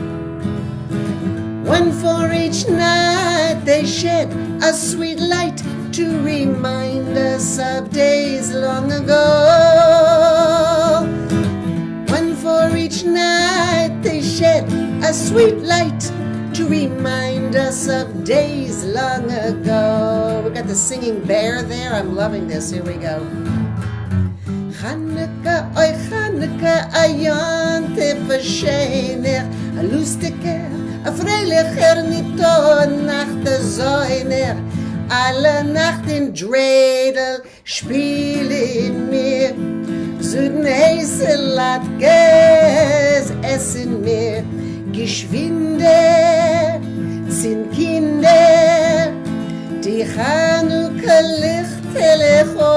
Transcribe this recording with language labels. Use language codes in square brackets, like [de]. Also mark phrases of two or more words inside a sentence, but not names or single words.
[en] One for each night they shed a sweet light to remind us of days long ago. One for each night they shed a sweet light to remind us of days long ago. We got the singing bear there. I'm loving this. Here we go. Chanukah, [yi] אוי חנוכּה, אַ יום־טובֿ, אַ שײנער, אַ לוסטיקער, אַ פֿריילעכער, ניטאָ, נאַכט, אַזוינער. אַלע נאַכט אין דריידל, שפּילן מיר. זודיק־הייסע, לאַטקעס, עסן מיר. געשווינדער, צינדט, די חנוכּה ליכטעלעך.